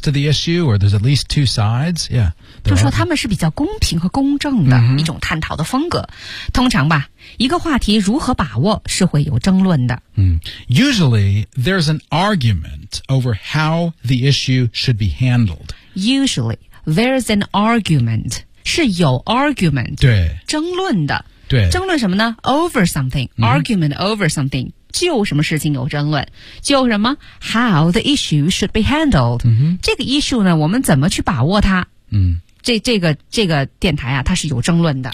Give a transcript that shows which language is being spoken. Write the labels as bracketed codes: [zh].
[en] To the issue, or there's at least two sides. Yeah, [zh] 就说他们是比较公平和公正的、一种探讨的风格。通常吧，一个话题如何把握是会有争论的。 [en] Usually, there's an argument over how the issue should be handled. Usually, there's an argument [zh] 是有 [en] argument [zh] 对争论的对争论什么呢 [en] ？Over something,、argument over something. [zh] 就什么事情有争论就什么 [en] How the issue should be handled、 [zh] 这个 issue 呢我们怎么去把握它、这个电台啊它是有争论的